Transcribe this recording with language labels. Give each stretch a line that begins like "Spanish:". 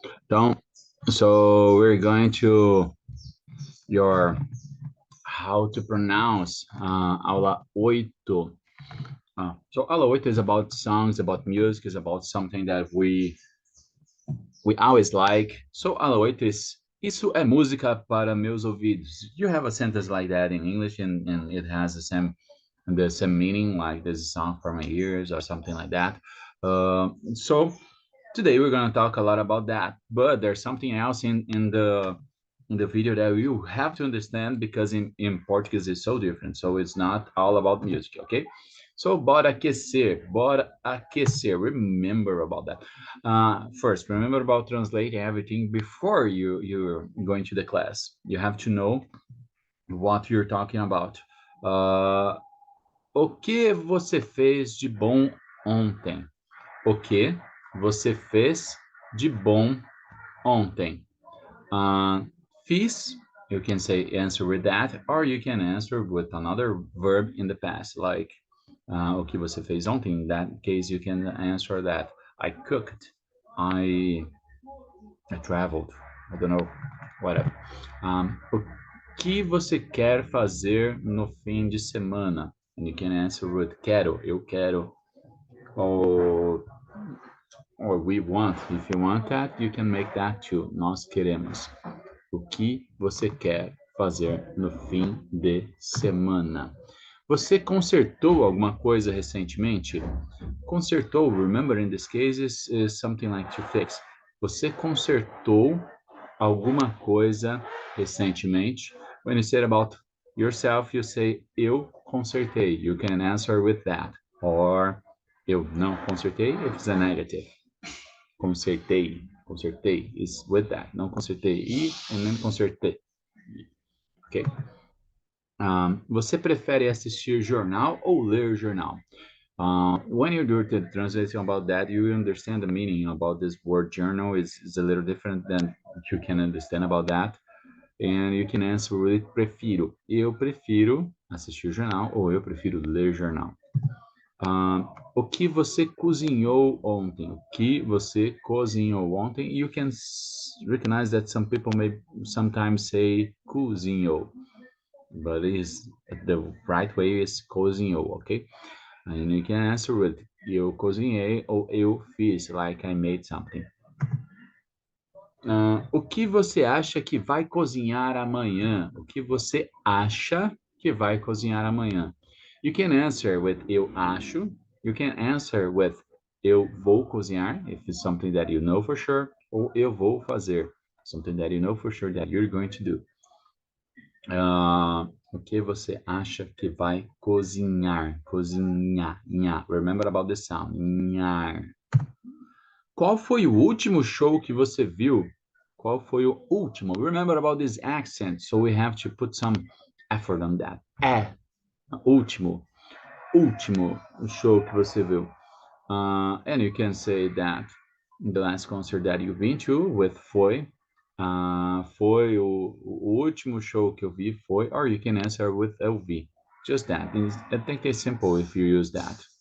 Portuguese: Então,
English: so we're going to your how to pronounce Aula 8. So Aula 8 is about songs, about music, is about something that we always like. So Aula 8 is
Portuguese: Isso é música para meus ouvidos.
English: You have a sentence like that in English and it has the same meaning, like this is a song for my ears or something like that. So today we're going to talk a lot about that, but there's something else in the video that you have to understand because in Portuguese it's so different. So it's not all about music, okay? So
Portuguese: bora aquecer.
English: Remember about that. First, remember about translating everything before you're going to the class. You have to know what you're talking about.
Portuguese: O que você fez de bom ontem? O que você fez de bom ontem? Fiz,
English: you can say answer with that, or you can answer with another verb in the past, like
Portuguese: o que você fez ontem.
English: In that case, you can answer that. I cooked. I traveled. I don't know, whatever.
Portuguese: O que você quer fazer no fim de semana?
English: And you can answer with
Portuguese: quero, eu quero,
English: or we want. If you want that, you can make that too.
Portuguese: Nós queremos. O que você quer fazer no fim de semana? Você consertou alguma coisa recentemente? Consertou,
English: remember in this case is something like to fix.
Portuguese: Você consertou alguma coisa recentemente?
English: When you say about yourself, you say
Portuguese: eu consertei.
English: You can answer with that. Or
Portuguese: eu não consertei
English: if it's a negative.
Portuguese: Consertei
English: is with that.
Portuguese: Não consertei e nem consertei.
English: Ok?
Portuguese: Você prefere assistir jornal ou ler jornal?
English: When you do the translation about that, you understand the meaning about this word journal is a little different than you can understand about that. And you can answer with
Portuguese: prefiro. Eu prefiro assistir jornal ou eu prefiro ler jornal. O que você cozinhou ontem? O que você cozinhou ontem?
English: You can recognize that some people may sometimes say cozinhou, but the right way is cozinhou, okay? And you can answer with
Portuguese: eu cozinhei ou eu fiz,
English: like I made something.
Portuguese: O que você acha que vai cozinhar amanhã? O que você acha que vai cozinhar amanhã?
English: You can answer with
Portuguese: eu acho.
English: You can answer with
Portuguese: eu vou cozinhar,
English: if it's something that you know for sure,
Portuguese: ou eu vou fazer,
English: something that you know for sure that you're going to do.
Portuguese: O que você acha que vai cozinhar? Cozinhar. Nha.
English: Remember about the sound. Nhar.
Portuguese: Qual foi o último show que você viu? Qual foi o último?
English: Remember about this accent, so we have to put some effort on that.
Portuguese: Último show que você viu.
English: And you can say that the last concert that you've been to with
Portuguese: foi. Foi o último show que eu vi foi,
English: or you can answer with
Portuguese: eu vi.
English: Just that. I think it's simple if you use that.